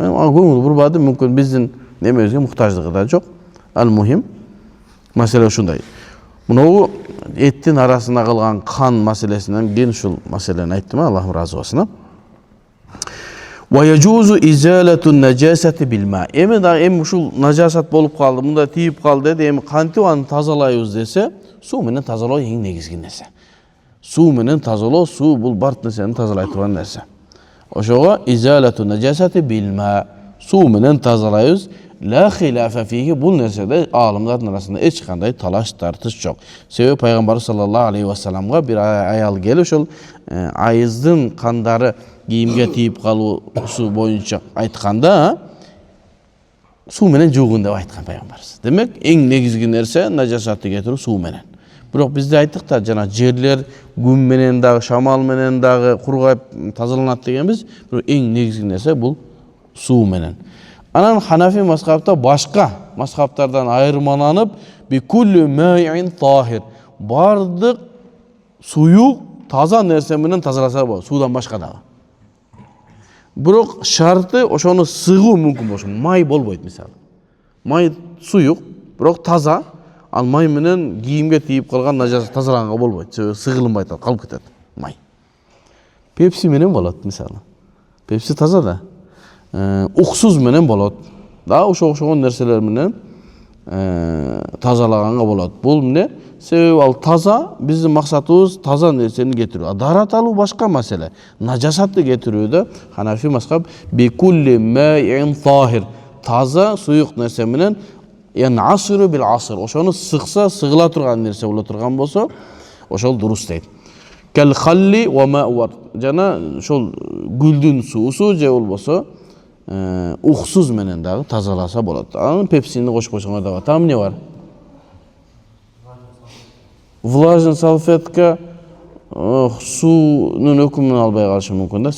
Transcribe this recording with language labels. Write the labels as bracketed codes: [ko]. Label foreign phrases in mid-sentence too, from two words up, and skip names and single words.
[ky] Мен көңүл бурбадым, мүмкүн биздин немебизге муктаждыгы да жок. Ал мухим маселе ушундай. Мынау эттин арасына калган кан маселесинен кийин ушул маселени айттым, Аллах разы болсун. [ar] ويجوز إزالة النجاسة بالماء. [ky] Эми ушул нажасат болуп калды, мында тийип калды деди, эми кантип аны тазалайбыз десе, суу менен тазалоо эң негизги нерсе. Суу менен тазалоо, суу бул бардык нерсени тазалай турган нерсе. Ошого [ar] إزالة النجاسة بالماء. [ky] Суу менен тазалайбыз. [ar] لا خلاف فيه, [ky] бул нерседе алымдардын арасында эч кандай талаш тартыш жок. Себеби пайгамбар [ar] صلى الله عليه وسلم [ky] бир аял келип ошол айыздын кандары кийимге тийип калуусу боюнча айтканда суу менен жуугун деп айткан пайгамбарыбыз. Демек эң негизги нерсе нажасатты кетирүү суу менен. Бирок бизде айттык да, жана жерлер күн менен дагы, шамал менен дагы кургайып тазаланат дегенбиз. Бирок эң негизги нерсе бул суу менен. Анан Ханафи мазхабта башка мазхабтардан айырмаланып, [ar] بكل مائع طاهر. [ky] Бардык суюк таза нерсе менен тазаласа болот, суудан башка дагы. Бирок шарты ошону сыгуу мүмкүн болуш. Май болбойт мисалы. Май суюк, бирок таза, ал май менен кийимге тийип калган нажаса тазалаганга болбойт. Себеби сыгылынбайт, калып кетет май. Пепси менен болот мисалы. Пепси таза да. Уксуз менен болот. Да, ошогон нерселер менен тазалаганга болот. Бул эмне? Себеби ал таза, биздин максатыбыз таза нерсени кетирүү. Дарат алуу башка маселе. Нажасатты кетирүүдө Ханафи мазхаб [ar] بكل مائع طاهر. [ky] Таза суюк нерсе менен [ar] ينعصر بالعصر. [ky] Ошону сыкса, сыгыла турган нерсе боло турган болсо, ошол дурус дейт. [ar] كالخل وماء الورد. [ky] Жана ошол гүлдүн суусу же болбосо уксуз менен дагы тазаласа болот. Анын пепсини кошуп койсоңор дагы. Там эмне бар? [ru] Влажный салфетка [ky] суунун өкүмүн албай калышы мүмкүн да.